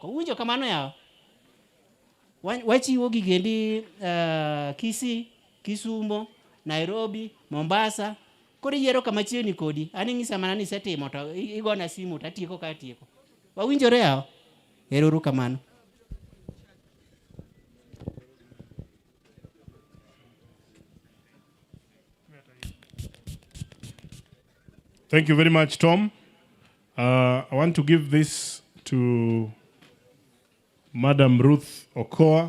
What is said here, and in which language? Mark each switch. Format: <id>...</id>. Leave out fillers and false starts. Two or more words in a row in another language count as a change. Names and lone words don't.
<luo>Uwinjo kamano yawa? Wachiwo gigendi Kisii, Kisumo, Nairobi, Mombasa. Koro yiero kama chiegni kodi. An ing'isa mana ni isetimo to igona simu to atieko ka atieko. Wawinjore yawa? Erouru kamano.</luo> <en>Thank you very much, Tom. I want to give this to Madam Ruth Okoa.</en>